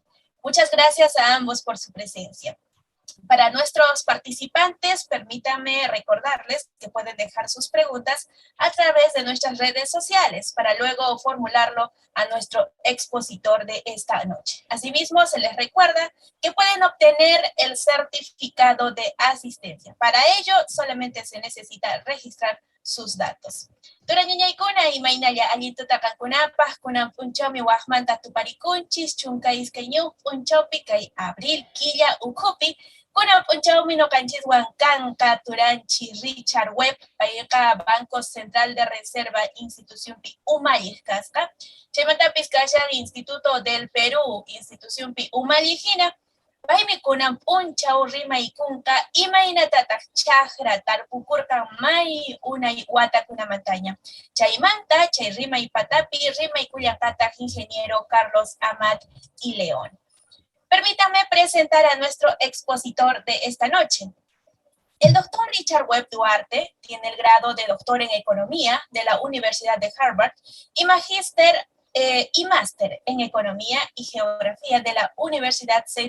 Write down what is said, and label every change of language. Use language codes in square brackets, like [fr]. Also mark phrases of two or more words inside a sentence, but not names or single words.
[es] Muchas gracias a ambos por su presencia. Para nuestros participantes, permítanme recordarles que pueden dejar sus preguntas a través de nuestras redes sociales para luego formularlo a nuestro expositor de esta noche. Asimismo, se les recuerda que pueden obtener el certificado de asistencia. Para ello, solamente se necesita registrar sus datos. [qu] Turañañaykuna imaynalla allintutakankunapas kunan punchawmi waqmanta tuparikunchis chunkaisqueñu punchawpi kay abril quilla ukhupi kunan punchawmi noqanchis kanka turanchis Richard Webb payqa Banco Central de Reserva institucionpi umalliq kasqa chaymantapis kashan Instituto del Perú institucionpi umallijina paymi kunan punchaw rimaykunqa imaynatataq chaqra tarpukurqan may unay watakunamantaña. Chaymanta, chay rimaypatapi rimaykullanqataq ingeniero Carlos Amat y León. [es] Permítanme presentar a nuestro expositor de esta noche. El doctor Richard Webb Duarte tiene el grado de doctor en Economía de la Universidad de Harvard y magíster y máster en Economía y Geografía de la Universidad St.